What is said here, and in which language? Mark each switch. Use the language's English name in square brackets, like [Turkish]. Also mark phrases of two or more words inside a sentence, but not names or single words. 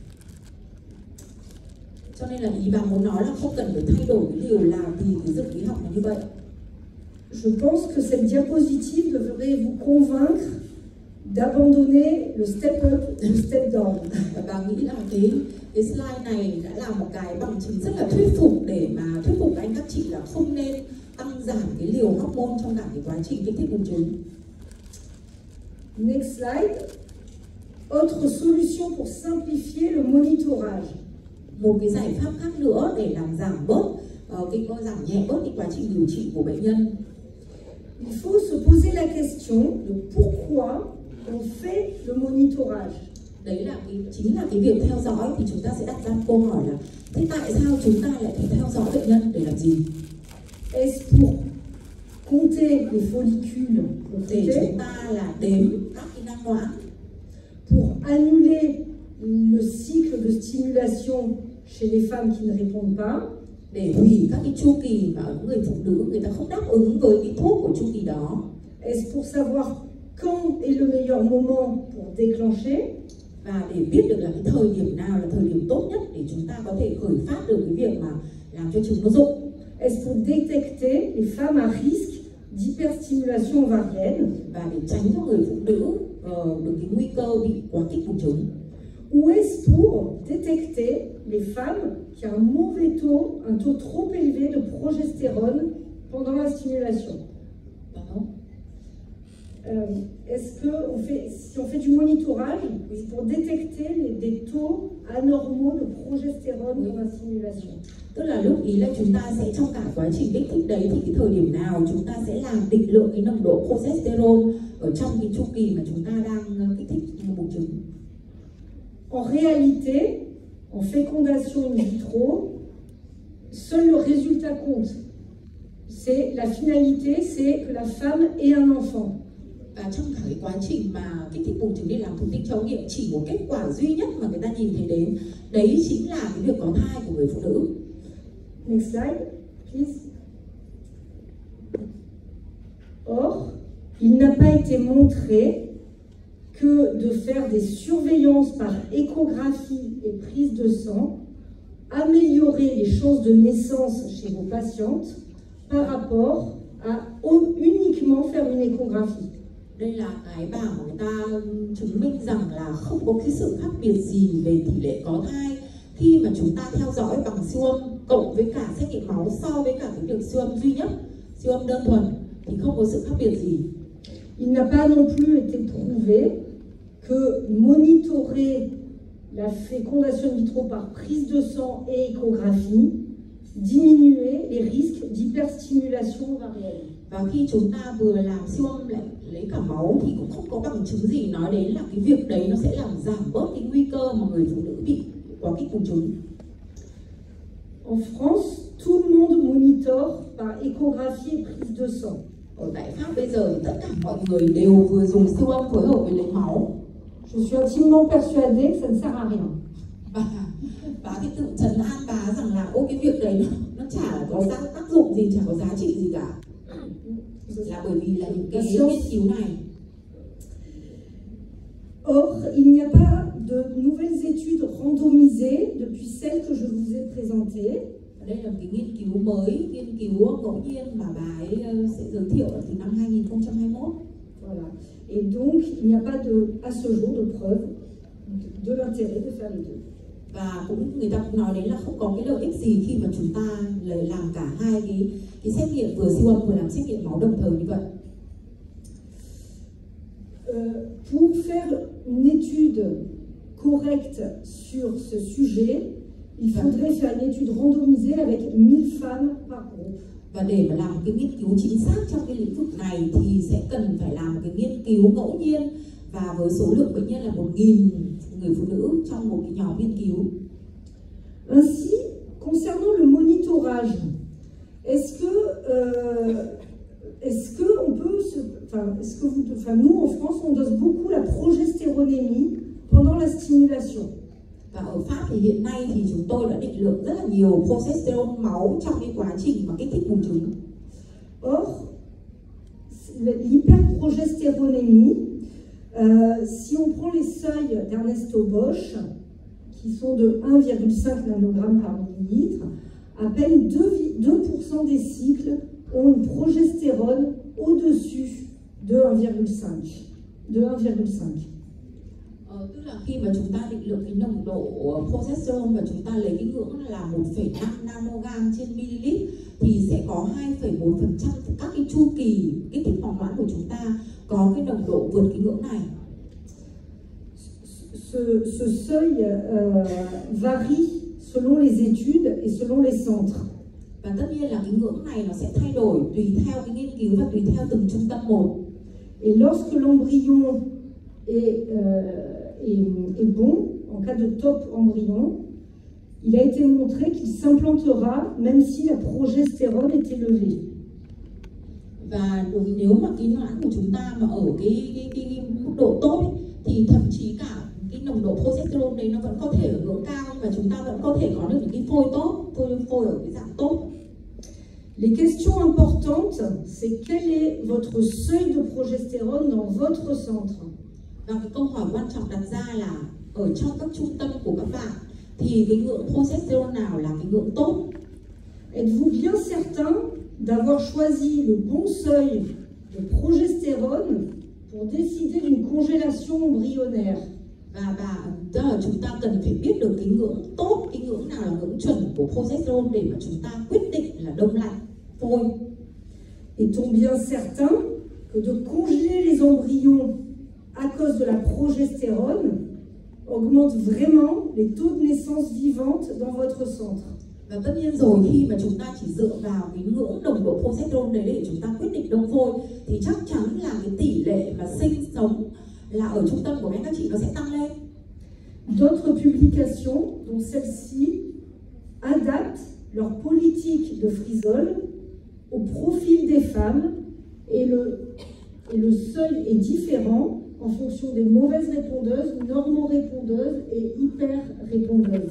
[Vietnamese] Cho nên là ý bà muốn nói là không cần phải thay đổi cái liều làm vì cái dược lý học là như vậy. [French] Je pense que cette diapositive devrait vous convaincre d'abandonner le [English] step up, [French] le [English] step down. [Vietnamese] Và bà nghĩ là cái slide này đã là một cái bằng chứng rất là thuyết phục để mà thuyết phục các anh các chị là không nên tăng giảm cái liều hormone trong cả cái quá trình kích thích buồng trứng. [English] Next slide. [French] Autre solution pour simplifier le monitorage. [Vietnamese] Một cái giải pháp khác nữa để làm giảm bớt giảm nhẹ bớt cái quá trình điều trị của bệnh nhân. [French] Il faut se poser la question de pourquoi on fait le monitorage. [Vietnamese] Đấy là chính là cái việc theo dõi, thì chúng ta sẽ đặt ra câu hỏi là thế tại sao chúng ta lại phải theo dõi bệnh nhân để làm gì? [French] Est-ce pour compter les follicules [Vietnamese] để chúng ta là đếm các cái nang noãn, [French] pour annuler le cycle de stimulation chez les femmes qui ne répondent pas, [Vietnamese] để hủy các cái chu kỳ mà ở người phụ nữ người ta không đáp ứng với cái thuốc của chu kỳ đó? [French] Est-ce pour savoir quand est le meilleur moment pour déclencher? [Vietnamese] Và để biết được là cái thời điểm nào là thời điểm tốt nhất để chúng ta có thể khởi phát được cái việc mà làm cho trứng nó rụng? [French] Est-ce pour détecter les femmes à risque d'hyperstimulation ovarienne? [Vietnamese] Và để tránh cho người phụ nữ được cái nguy cơ bị quá kích buồng trứng? [French] Ou est-ce pour détecter les femmes qui ont un taux trop élevé de progestérone pendant la stimulation? Pardon? Est-ce que si on fait du monitorage, c'est pour détecter des taux anormaux de progestérone dans la stimulation? [Vietnamese] Tức là lúc ý là chúng ta sẽ trong cả quá trình kích thích đấy thì cái thời điểm nào chúng ta sẽ làm định lượng cái nồng độ progesterone ở trong cái chu kỳ mà chúng ta đang kích thích buồng trứng. [French] En réalité, en fécondation in vitro, seul le résultat compte. C'est la finalité, c'est que la femme ait un enfant. [Vietnamese] Và trong cả cái quá trình mà kích thích buồng trứng để làm thụ tinh cho ống nghiệm, chỉ một kết quả duy nhất mà người ta nhìn thấy đến, đấy chính là cái việc có thai của người phụ nữ. [English] Next slide, please. [French] Or, il n'a pas été montré que de faire des surveillances par échographie et prise de sang améliorait les chances de naissance chez vos patientes par rapport à uniquement faire une échographie. [Vietnamese] Đây là cái bảng mà người ta chứng minh rằng là không có cái sự khác biệt gì về tỷ lệ có thai khi mà chúng ta theo dõi bằng siêu âm cộng với cả xét nghiệm máu so với cả cái việc siêu âm duy nhất, siêu âm đơn thuần thì không có sự khác biệt gì. [French] Il n'a pas non plus été prouvé que monitorer la fécondation in vitro par prise de sang et échographie diminuait les risques d'hyperstimulation stimulation ovarienne. [Vietnamese] Và khi chúng ta vừa làm siêu âm lại lấy cả máu thì cũng không có bằng chứng gì nói đến là cái việc đấy nó sẽ làm giảm bớt cái nguy cơ mà người phụ nữ bị quá kích buồng trứng. [French] En France, tout le monde monitore par échographie et prise de sang. [Vietnamese] Ở tại Pháp bây giờ thì tất cả mọi người đều vừa dùng siêu âm phối hợp với lấy máu. [French] Je suis intimement persuadée que ça ne sert à rien. [Vietnamese] Và thì tự trấn an bà rằng là ô cái việc đấy nó chả có tác dụng gì, chả có giá trị gì cả. Là bởi vì là những cái nghiên cứu này. [French] Or, il n'y a pas de nouvelles études randomisées depuis celles que je vous ai présentées. [Vietnamese] Đây là một cái nghiên cứu mới, nghiên cứu ngẫu nhiên mà bà ấy sẽ giới thiệu ở từ năm 2021. [French] Voilà. Et donc, il n'y a pas de, à ce jour de preuve de l'intérêt de faire les deux. [Vietnamese] Và cũng người ta cũng nói đến là không có cái lợi ích gì khi mà chúng ta làm cả hai cái xét nghiệm vừa siêu âm vừa làm xét nghiệm máu đồng thời như vậy. [French] Pour faire une étude correcte sur ce sujet, il faudrait faire une étude randomisée avec 1000 femmes par groupe. [Vietnamese] Và để mà làm cái nghiên cứu chính xác trong cái lĩnh vực này thì sẽ cần phải làm cái nghiên cứu ngẫu nhiên và với số lượng bệnh nhân là 1000 người phụ nữ trong một cái nhóm nghiên cứu. [French] Ainsi, concernant le monitorage, est-ce que on peut nous en France on dose beaucoup la progestéronémie pendant la stimulation. [Vietnamese] Và ở Pháp thì hiện nay thì chúng tôi đã định lượng rất là nhiều progesterone máu trong cái quá trình mà kích thích buồng trứng. [French] Or, l'hyperprogestéronémie, si on prend les seuils d'Ernesto Bosch, qui sont de 1,5 nanogramme par millilitre, à peine 2% des cycles ont une progestérone au-dessus de 1,5. [Vietnamese] Tức là khi mà chúng ta định lượng cái nồng độ progesterone và chúng ta lấy cái ngưỡng là 1,5 nanogam trên ml thì sẽ có 2,4% các cái chu kỳ kích thích hỏa hoãn của chúng ta có cái nồng độ vượt cái ngưỡng này. [French] Ce seuil varie selon les études et selon les centres. [Vietnamese] Và tất nhiên là cái ngưỡng này nó sẽ thay đổi tùy theo cái nghiên cứu và tùy theo từng trung tâm một. [French] Et lorsque l'embryon est bon, en cas de top embryon, il a été montré qu'il s'implantera même si la progestérone est élevée. [Vietnamese] Và nếu mà cái noãn của chúng ta mà ở cái mức độ tốt ấy, thì thậm chí cả cái nồng độ progesterone đấy nó vẫn có thể ở ngưỡng cao và chúng ta vẫn có thể có được những cái phôi tốt, phôi ở cái dạng tốt. [French] Les questions importantes, c'est quel est votre seuil de progestérone dans votre centre? [Vietnamese] Và cái câu hỏi quan trọng đặt ra là ở trong các trung tâm của các bạn thì cái ngưỡng progesterone nào là cái ngưỡng tốt? [French] Êtes-vous bien certain d'avoir choisi le bon seuil de progestérone pour décider d'une congélation embryonnaire? [Vietnamese] Và chúng ta cần phải biết được cái ngưỡng tốt, cái ngưỡng nào là ngưỡng chuẩn của progesterone để mà chúng ta quyết định là đông lạnh phôi. [French] Est-on bien certain que de congeler les embryons à cause de la progestérone augmente vraiment les taux de naissance vivante dans votre centre? [Vietnamese] Và tất nhiên rồi, khi mà chúng ta chỉ dựa vào cái ngưỡng nồng độ progesterone đấy để chúng ta quyết định đông phôi thì chắc chắn là cái tỷ lệ mà sinh sống là ở trung tâm của các chị nó sẽ tăng lên. [French] D'autres publications, dont celle-ci, adaptent leur politique de frisol au profil des femmes et le seuil est différent en fonction des mauvaises répondeuses, normo-répondeuses et hyper-répondeuses.